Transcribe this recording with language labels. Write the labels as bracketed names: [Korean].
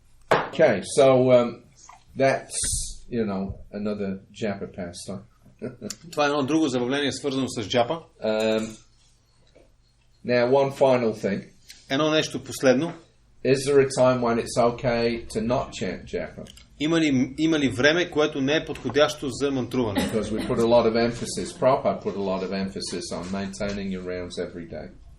[English] Okay, so that's another Japa pastime. [Bulgarian] Това е едно друго забавление, свързано с Джапа. [English] Now, one final thing. [Bulgarian] Едно нещо последно. [English] Is there a time when it's okay to not chant Japa? [Bulgarian] Има ли време, което не е подходящо за мантруване? [English] Because we put a lot of emphasis, Prabhupada put a lot of emphasis on maintaining your rounds every day.